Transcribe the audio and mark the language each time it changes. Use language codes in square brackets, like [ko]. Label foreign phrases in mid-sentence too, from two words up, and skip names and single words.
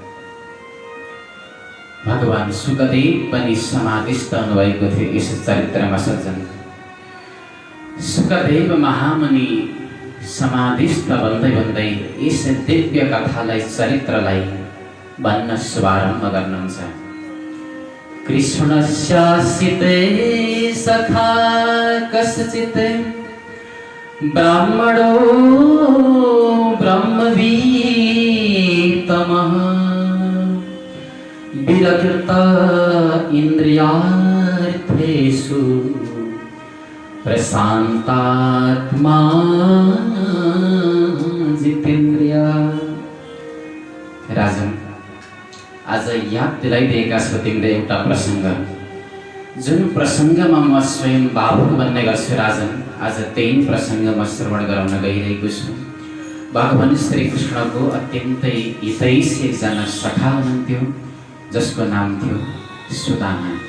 [ne] भगवान सुकदेव पनि समाधिस्थ हुनुभएको थियो यस चरित्रमा सज्जन। सुकदेव महामुनि समाधिस्थ भन्दै भन्दै यस दिव्य कथालाई चरित्रलाई भन्न शुभारम्भ गर्नुहुन्छ। [sa] कृष्णस्यासिते सखा कश्चित् ब्राह्मणो ब्रह्मवीतमः विरक्त इन्द्रियार्थेषु प्रशान्तात्मा जितेन्द्रिय। [ne] राजन, आज याद दिलाइदिएका छौ तिमीले एउटा प्रसङ्ग, जुन प्रसङ्गमा म स्वयं भावुक बन्ने गर्छु राजन। आज त्यही प्रसङ्ग म श्रवण गराउन गइरहेको छु। भगवान श्री कृष्णको अत्यन्तै हितैषी एकजना सखा हुनुहुन्थ्यो, जसको नाम थियो सुदामा।